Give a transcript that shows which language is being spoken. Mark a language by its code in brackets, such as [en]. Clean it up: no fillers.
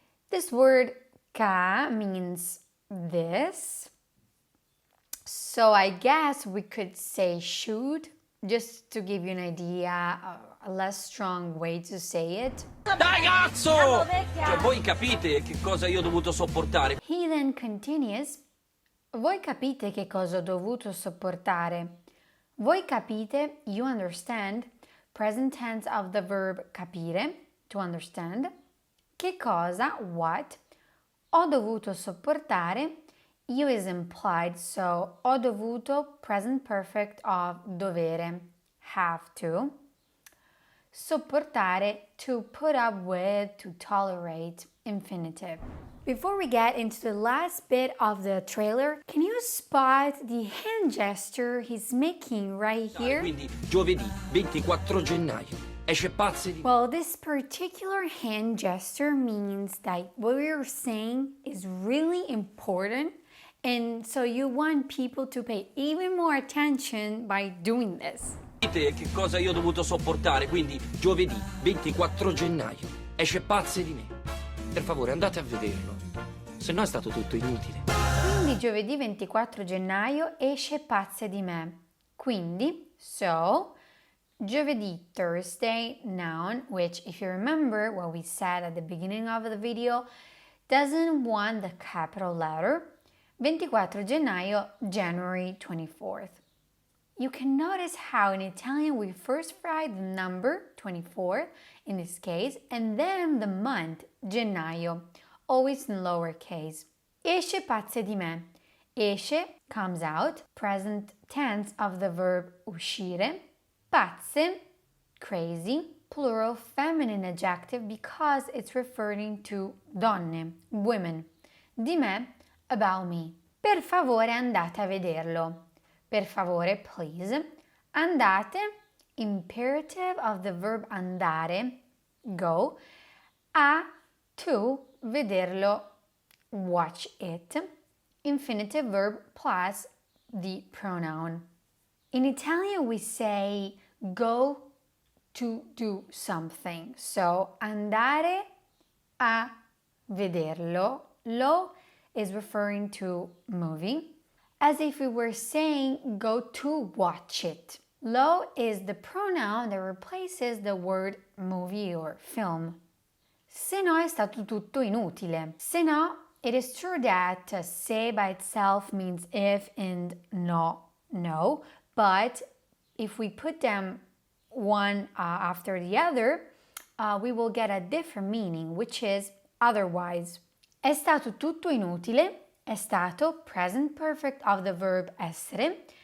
[en] This word ca means this. So I guess we could say should, just to give you an idea, a less strong way to say it. [it] Dai cazzo! Cioè voi capite che cosa io ho dovuto sopportare. [en] He then continues. [it] Voi capite che cosa ho dovuto sopportare? Voi capite, [en] you understand, present tense of the verb capire, to understand. [it] Che cosa, [en] what, [it] ho dovuto sopportare, [en] io is implied, so [it] ho dovuto, [en] present perfect of dovere, have to. Sopportare, to put up with, to tolerate, infinitive. Before we get into the last bit of the trailer, can you spot the hand gesture he's making right here? [it] Quindi giovedì 24 gennaio esce Pazze di... [en] Well, this particular hand gesture means that what we're saying is really important, and so you want people to pay even more attention by doing this. [it] Dite che cosa io ho dovuto sopportare, quindi giovedì 24 gennaio esce Pazze di me. Per favore andate a vederlo, se no è stato tutto inutile. Quindi giovedì 24 gennaio esce Pazze di me. [en] Quindi, so, giovedì, Thursday, noun, which if you remember what we said at the beginning of the video, doesn't want the capital letter. 24 gennaio, January 24th. You can notice how in Italian we first write the number, 24 in this case, and then the month, gennaio, always in lowercase. Esce Pazze di me. Esce comes out, present tense of the verb uscire. Pazze, crazy, plural feminine adjective because it's referring to donne, women. [it] Di me, [en] about me. [it] Per favore andate a vederlo. Per favore, [en] please. Andate, imperative of the verb andare, go, a, to, vederlo, watch it, infinitive verb plus the pronoun. In Italian, we say go to do something. [it] So, andare a vederlo. [en] Lo is referring to movie, as if we were saying go to watch it. Lo is the pronoun that replaces the word movie or film. [it] Se no è stato tutto inutile. Se no, [en] it is true that se by itself means if and no, but if we put them one after the other, we will get a different meaning, which is otherwise. [it] È stato tutto inutile. È stato, [en] present perfect of the verb essere.